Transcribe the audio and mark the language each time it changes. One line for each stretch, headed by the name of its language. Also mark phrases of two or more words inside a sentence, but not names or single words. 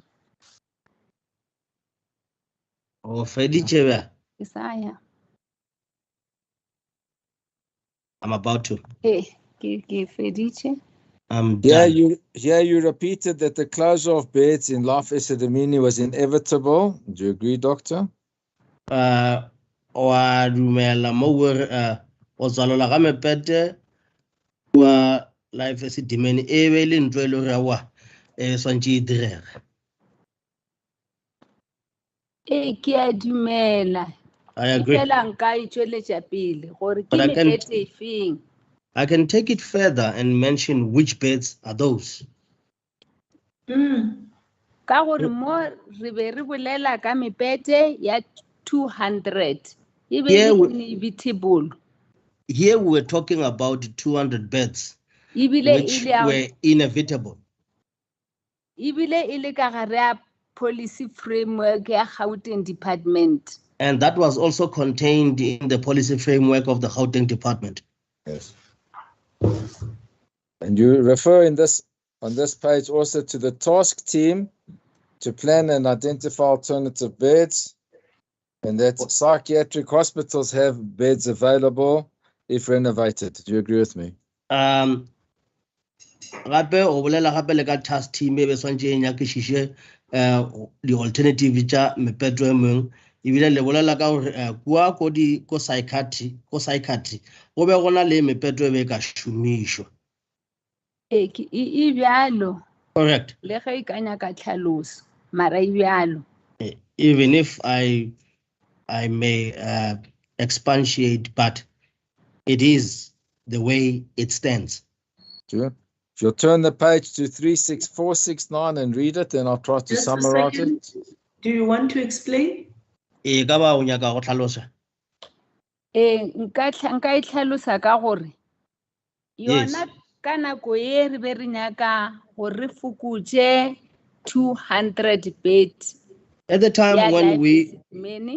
Northern Sotho: O feditše ba. Isaiah.
English: I'm about to.
Northern Sotho: Ke feditše.
English: I'm Here done. you repeated that the closure of beds in Life Esidimeni was inevitable. Do you agree, Doctor?
Northern Sotho: Wa dumela mo o tswalola ga mepete wa Life Esidimeni e be le ntlo e le gore wa swantše e direga. Ke a dumela.
English: I agree.
Northern Sotho: Fela nka e tšweletša pele gore ke
English: But I can-
Northern Sotho: mepete efeng.
English: I can take it further and mention which beds are those.
Northern Sotho: Ka gore mo re be re bolela ka mepete ya 200. E be
English: Yeah,
Northern Sotho: le inevitable.
English: Here we were talking about 200 beds,
Northern Sotho: Ebile
English: which
Northern Sotho: e le ya-
English: were inevitable.
Northern Sotho: ebile e le ka gare ya
English: policy framework
Northern Sotho: ya Gauteng department.
English: And that was also contained in the policy framework of the Gauteng department. Yes. And you refer on this page also to the task team to plan and identify alternative beds, and that psychiatric hospitals have beds available if renovated. Do you agree with me?
Northern Sotho: Gape o bolela gape le ka
English: task team
Northern Sotho: e be swantše e nyakišiše
English: the alternative
Northern Sotho: tša mepeto e mengwe ebile le bolela ka gore kua ko psychiatry go be gona le mepeto e be ka šomišwa. E bjalo.
English: Correct.
Northern Sotho: Le ge e ka nyaka tlhaloso mara e bjalo.
English: Even if I may expatiate, but it is the way it stands. Sure. If you'll turn the page to 36469 and read it, then I'll try to Just a summarize second. it. Do you want to explain?
Northern Sotho: E ka ba o nyaka go tlhalosa. Nka e tlhalosa ka gore
English: Yes.
Northern Sotho: yona ka nako e re be re nyaka gore re fokotše 200 bed.
English: At the time
Northern Sotho: ya
English: when Life Esidimeni,